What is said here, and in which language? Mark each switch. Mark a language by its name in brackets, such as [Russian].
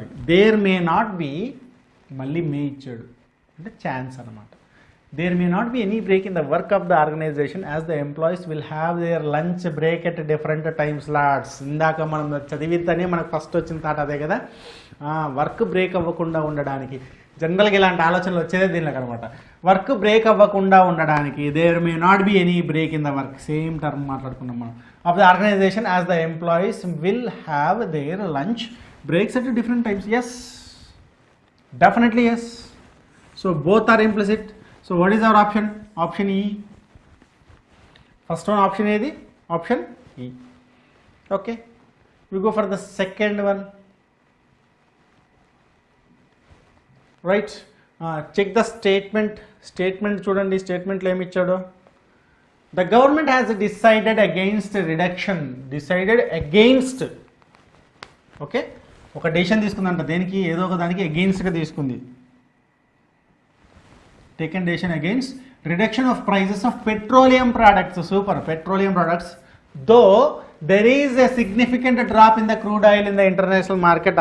[English] there may not be, [Telugu] మళ్ళీ మే ఇచ్చాడు అంటే ఛాన్స్ అనమాట. [English] there may not be any break in the work of the organization as the employees will have their lunch break at different time slots. [Telugu] ఇందాక మనం చదివితేనే మనకు first వచ్చిన thought అదే కదా, వర్క్ బ్రేక్ అవ్వకుండా ఉండడానికి. జనరల్గా ఇలాంటి ఆలోచనలు వచ్చేదే దీనిలోకి అనమాట. [English] work break [Telugu] అవ్వకుండా ఉండడానికి [English] there may not be any break in the work, same term [Telugu] మాట్లాడుకున్నాం మనం, [English] Of the organization as the employees will have their lunch breaks at different times. Yes, definitely yes. So both are implicit. So what is our option? Option E. First one option [Telugu] ఏది? [English] Option E. Okay, we go for the second one. Right, check the statement. [Telugu] Statement చూడండి, స్టేట్మెంట్లో ఏమి ఇచ్చాడు. [English] The government has decided against reduction. Decided against. [Telugu] Okay, ఒక decision తీసుకుందంట, దేనికి, ఏదో ఒక దానికి అగెయిన్స్ట్గా తీసుకుంది. [English] Taken decision against reduction of prices of petroleum products. Super, petroleum products. Though there is a significant drop in the crude oil in the international market.